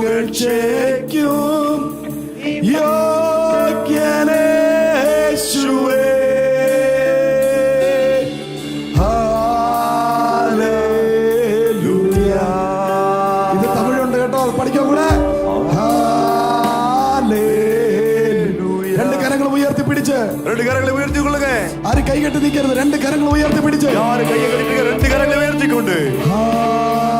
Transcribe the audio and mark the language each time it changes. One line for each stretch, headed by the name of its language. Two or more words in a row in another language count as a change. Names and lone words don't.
Malayalam: പുകഴ്ചയ്ക്കും യോഗ്യനേ യേശുവേ. ഹല്ലേലൂയ. ഇത് തമിഴുണ്ട് കേട്ടോ, അത് പഠിക്കാൻ കൂടെ. ഹല്ലേലൂയ. രണ്ട് കരങ്ങൾ ഉയർത്തി പിടിച്ച്,
Tamil: ரெண்டு கரங்களை உயர்த்தி கொள்ளுங்க.
Malayalam: ആരും കൈകെട്ടി നിൽക്കരുത്. രണ്ട് കരങ്ങൾ ഉയർത്തി പിടിച്ച്,
Tamil: யாரு கையை கட்டிட்டு ரெண்டு கரங்களை உயர்த்தி கொண்டு
Malayalam: ഹല്ലേലൂയ.